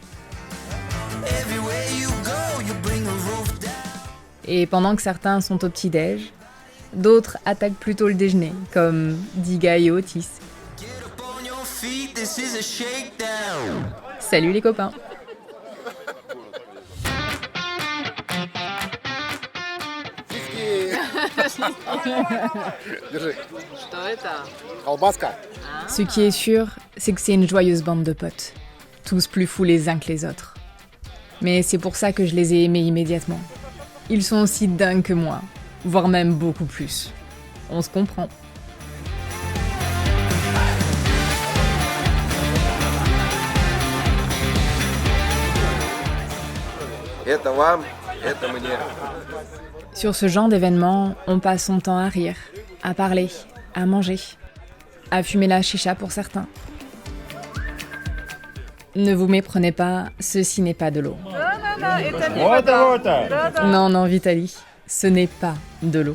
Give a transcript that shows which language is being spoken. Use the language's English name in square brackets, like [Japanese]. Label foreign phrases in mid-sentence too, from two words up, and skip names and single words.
[French] Et pendant que certains sont au petit-déj, d'autres attaquent plutôt le déjeuner, comme Diga et Otis. Salut les copains! [Russian] Держи. Колбаска. [French] Ce qui est sûr, c'est que c'est une joyeuse bande de potes, tous plus fous les uns que les autres. Mais c'est pour ça que je les ai aimés immédiatement. Ils sont aussi dingues que moi, voire même beaucoup plus. On se comprend. [Russian] Это вам, это мне. [French] Sur ce genre d'événement, on passe son temps à rire, à parler, à manger, à fumer la chicha pour certains. Ne vous méprenez pas, ceci n'est pas de l'eau. Non, Vitali, ce n'est pas de l'eau.